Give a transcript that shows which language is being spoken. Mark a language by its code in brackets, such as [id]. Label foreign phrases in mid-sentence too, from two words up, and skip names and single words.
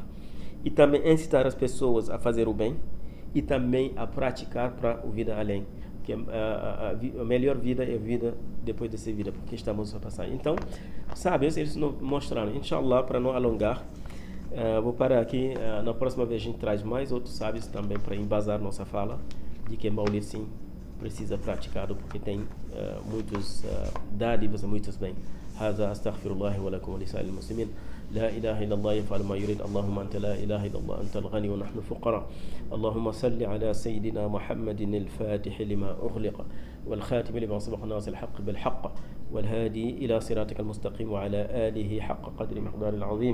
[pt] E também incitar as pessoas a fazer o bem, e também a praticar para a vida além, porque a melhor vida é a vida depois dessa vida, porque estamos a passar. Então, sábios, eles nos mostraram, inshallah, para não alongar, vou parar aqui. Na próxima vez a gente traz mais outros sábios também para embasar nossa fala de que Maulid sim precisa praticado, porque tem muitos dádivas e muitos bem. [ar] هذا أستغفر الله ولكم ولسائر المسلمين. لا إله إلا الله يفعل ما يريد. اللهم أنت لا إله إلا الله، أنت الغني ونحن الفقراء. اللهم صل على سيدنا محمد الفاتح لما أغلق والخاتم لما سبق ناصر الحق بالحق والهادي إلى صراطك المستقيم وعلى آله حق قدر مقدار العظيم.